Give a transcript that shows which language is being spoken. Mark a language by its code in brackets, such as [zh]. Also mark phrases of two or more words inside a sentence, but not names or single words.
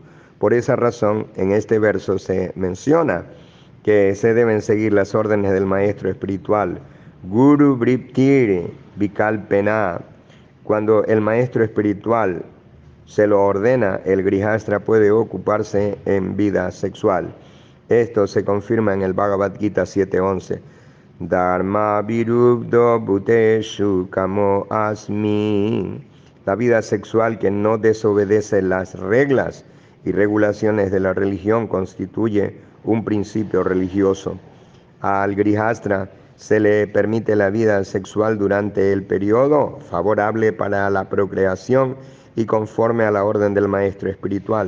[es] Por esa razón, en este verso se menciona que se deben seguir las órdenes del maestro espiritual. [sa] Guru Vriptir Vikalpena. [es] Cuando el maestro espiritual se lo ordena, el grihastra puede ocuparse en vida sexual. Esto se confirma en el Bhagavad Gita 7.11. [sa] Dharma virubdo bhuteshu kamo asmi. [es] La vida sexual que no desobedece las reglas y regulaciones de la religión constituye un principio religioso. Al grihastra se le permite la vida sexual durante el periodo favorable para la procreación y conforme a la orden del maestro espiritual.